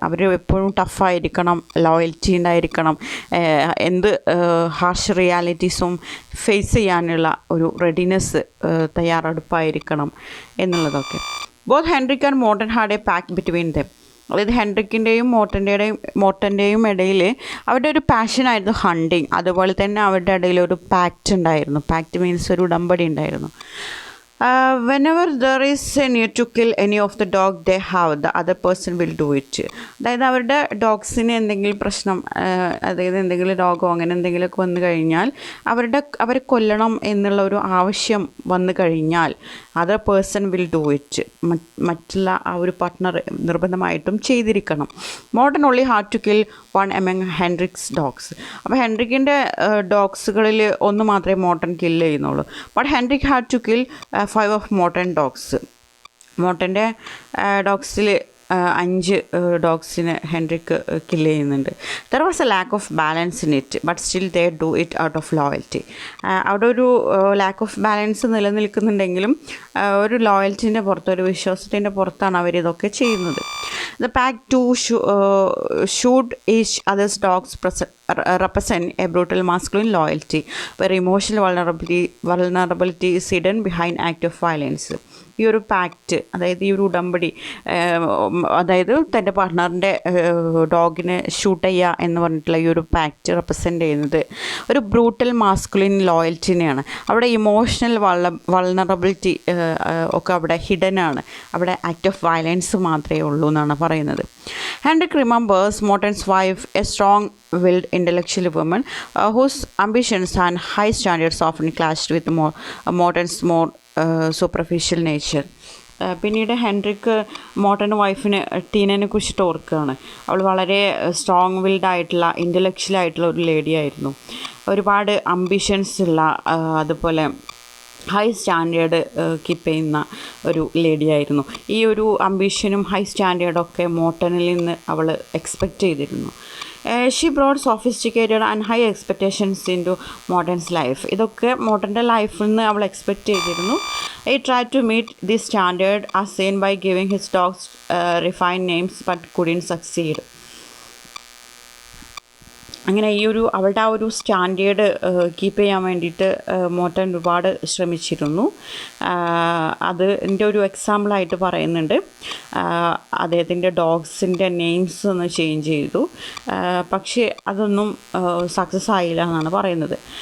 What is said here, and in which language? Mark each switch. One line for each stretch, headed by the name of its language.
Malayalam: അവർ എപ്പോഴും ടഫായിരിക്കണം, ലോയൽറ്റി ഉണ്ടായിരിക്കണം, എന്ത് ഹാർഷ് റിയാലിറ്റീസും ഫേസ് ചെയ്യാനുള്ള ഒരു റെഡിനെസ്, തയ്യാറെടുപ്പായിരിക്കണം എന്നുള്ളതൊക്കെ.
English: Both Henrik and Morton had a pact between them.
Malayalam: അതായത് ഹെൻറിക്കിൻ്റെയും മോർട്ടൻ്റെയും ഇടയിൽ അവരുടെ ഒരു പാഷനായിരുന്നു ഹണ്ടിങ്. അതുപോലെ തന്നെ അവരുടെ ഇടയിൽ ഒരു പാക്റ്റ് ഉണ്ടായിരുന്നു. പാക്റ്റ് മീൻസ് ഒരു ഉടമ്പടി ഉണ്ടായിരുന്നു.
English: Whenever there is a need to kill any of the dog they have, the other person will do it.
Malayalam: അതായത് അവരുടെ ഡോഗ്സിന് എന്തെങ്കിലും പ്രശ്നം, അതായത് എന്തെങ്കിലും രോഗമോ അങ്ങനെ എന്തെങ്കിലുമൊക്കെ വന്നു കഴിഞ്ഞാൽ അവരെ കൊല്ലണം എന്നുള്ള ഒരു ആവശ്യം വന്നു കഴിഞ്ഞാൽ
English: Other person will do it.
Malayalam: മറ്റുള്ള ആ ഒരു പാർട്ട്ണർ നിർബന്ധമായിട്ടും ചെയ്തിരിക്കണം.
English: Morton only had to kill one among Henrik's dogs.
Malayalam: അപ്പോൾ ഹെൻറിക്കിൻ്റെ ഡോഗ്സുകളിൽ ഒന്ന് മാത്രമേ മോർട്ടൻ കില്ല് ചെയ്യുന്നുള്ളൂ.
English: But Henrik had to kill 5 of Morton dogs.
Malayalam: മോർട്ടൻ്റെ ഡോഗ്സിൽ 5 ഡോഗ്സിനെ Henrik kill ചെയ്യുന്നുണ്ട്.
English: There was a lack of balance in it but still they do it out of loyalty.
Malayalam: അവിടെ ഒരു
English: lack of balance
Malayalam: നിലനിൽക്കുന്നുണ്ടെങ്കിലും ഒരു ലോയൽറ്റീൻ്റെ പുറത്ത്, ഒരു വിശ്വാസത്തിൻ്റെ പുറത്താണ് അവരിതൊക്കെ ചെയ്യുന്നത്.
English: The pack too should each other's dogs represent a brutal masculine loyalty where emotional vulnerability is hidden behind act of violence.
Malayalam: ഈ ഒരു പാക്റ്റ്, അതായത് ഈ ഒരു ഉടമ്പടി, അതായത് തൻ്റെ പാർട്ട്ണറിൻ്റെ ഡോഗിനെ ഷൂട്ട് ചെയ്യുക എന്ന് പറഞ്ഞിട്ടുള്ള ഈ ഒരു പാക്റ്റ് റെപ്രസെൻ്റ് ചെയ്യുന്നത് ഒരു ബ്രൂട്ടൽ മാസ്കുലിൻ ലോയൽറ്റിനെയാണ്. അവിടെ ഇമോഷണൽ വൾണറബിലിറ്റി ഒക്കെ അവിടെ ഹിഡൻ ആണ്. അവിടെ
English: act of violence
Malayalam: മാത്രമേ ഉള്ളൂ എന്നാണ് പറയുന്നത്.
English: Henrik remembers Morton's wife, a strong willed intellectual woman whose ambitions and high standards often clashed with Morton's more superficial nature.
Malayalam: പിന്നീട് ഹെൻറിക്ക് മോർട്ടൻ്റെ വൈഫിന് ടീനനെ കുറിച്ചിട്ട് ഓർക്കുകയാണ്. അവൾ വളരെ സ്ട്രോങ് വിൽഡ് ആയിട്ടുള്ള, ഇൻ്റലക്ച്വൽ ആയിട്ടുള്ള ഒരു ലേഡി ആയിരുന്നു. ഒരുപാട് അംബിഷൻസ് ഉള്ള, അതുപോലെ ഹൈ സ്റ്റാൻഡേർഡ് കീപ്പ് ചെയ്യുന്ന ഒരു ലേഡി ആയിരുന്നു. ഈ ഒരു അംബിഷനും ഹൈ സ്റ്റാൻഡേർഡൊക്കെ മോർട്ടനിൽ നിന്ന് അവൾ എക്സ്പെക്റ്റ് ചെയ്തിരുന്നു.
English: She brought sophisticated and high expectations into Morton's life.
Malayalam: ഇതൊക്കെ മോർട്ടൻ്റെ ലൈഫിൽ നിന്ന് അവൾ എക്സ്പെക്റ്റ് ചെയ്തിരുന്നു.
English: He tried to meet this standard as seen by giving his dogs refined names but couldn't succeed.
Malayalam: അങ്ങനെ ഈ ഒരു അവളുടെ ആ ഒരു സ്റ്റാൻഡേർഡ് കീപ്പ് ചെയ്യാൻ വേണ്ടിയിട്ട് മോർട്ടൻ ഒരുപാട് ശ്രമിച്ചിരുന്നു. അതിൻ്റെ ഒരു എക്സാമ്പിളായിട്ട് പറയുന്നുണ്ട്. അദ്ദേഹത്തിൻ്റെ ഡോഗ്സിൻ്റെ നെയിംസ് ഒന്ന് ചേഞ്ച് ചെയ്തു, പക്ഷേ അതൊന്നും സക്സസ് ആയില്ല എന്നാണ് പറയുന്നത്.